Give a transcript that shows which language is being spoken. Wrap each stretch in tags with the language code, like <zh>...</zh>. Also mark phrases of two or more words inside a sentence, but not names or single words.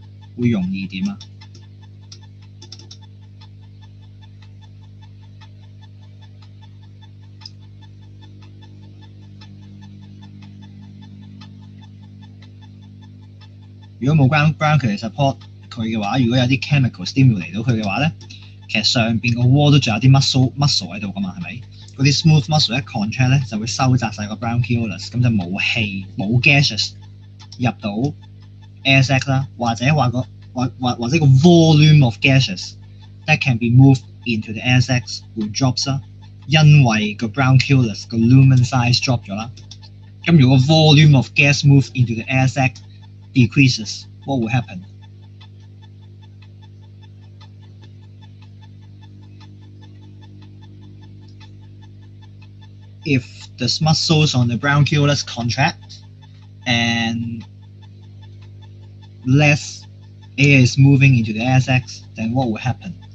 <yue>會容易點啊？如果冇</yue> <en>bronchial support</en> <yue>佢嘅話，如果有啲</yue> <en>chemical stimulate</en> <yue>到佢嘅話咧，其實上邊個 wall 都仲有啲 muscle 喺度噶嘛，係咪？嗰啲</yue> <en>smooth muscle</en> <yue>一 contract 咧就會收窄晒個 bronchioles，咁就冇氣冇 gaseous 入到</yue> <en>air sac</en> <yue>啦，或者個</yue> <en>volume of gaseous that can be moved into the air sacs</en> <yue>會 drops 啦，因為個 bronchioles 個</yue> <en>lumen size drop</en> <yue>咗啦。咁如果</yue> <en>volume of gas move into the air sac decreases, what will happen? If the muscles on the bronchioles contract and less air is moving into the air sacs, then what will happen?</en>